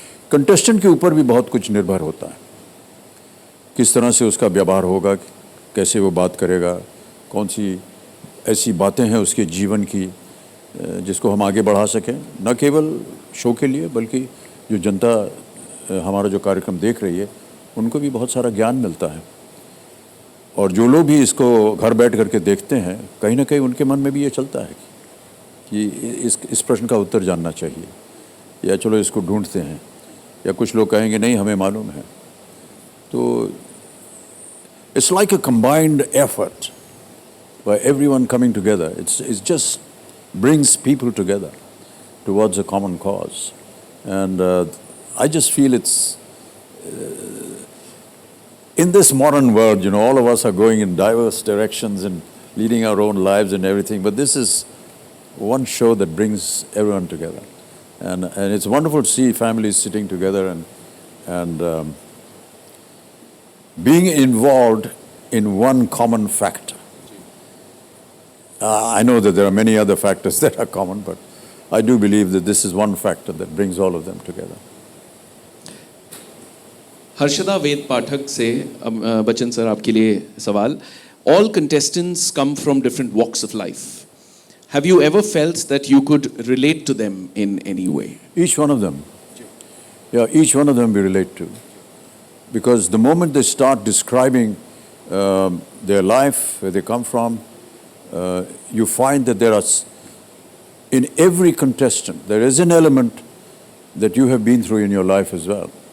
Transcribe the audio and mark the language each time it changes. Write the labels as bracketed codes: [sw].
[hi] Contestant के ऊपर भी बहुत कुछ निर्भर होता है, किस तरह से उसका व्यवहार होगा, कैसे वो बात करेगा, कौन सी ऐसी बातें हैं उसके जीवन की जिसको हम आगे बढ़ा सकें, न केवल शो के लिए बल्कि जो जनता हमारा जो कार्यक्रम देख रही है उनको भी बहुत सारा ज्ञान मिलता है। और जो लोग भी इसको घर बैठ करके देखते हैं, कहीं ना कहीं उनके मन में भी ये चलता है कि इस प्रश्न का उत्तर जानना चाहिए, या चलो इसको ढूंढते हैं, या कुछ लोग कहेंगे नहीं हमें मालूम है। [en] तो it's like a combined effort by everyone coming together. It's just brings people together towards a common cause. And I just feel it's, in this modern world, you know, all of us are going in diverse directions and leading our own lives and everything, but this is one show that brings everyone together. And it's wonderful to see families sitting together and being involved in one common factor. I know that there are many other factors that are common, but I do believe that this is one factor that brings all of them together. [hi] Harshada वेद पाठक से Bachchan sir आपके लिए सवाल. [en] All contestants come from different walks of life. Have you ever felt that you could relate to them in any way? Each one of them. Yeah, each one of them we relate to. Because the moment they start describing their life, where they come from, you find that there are, in every contestant, there is an element that you have been through in your life as well.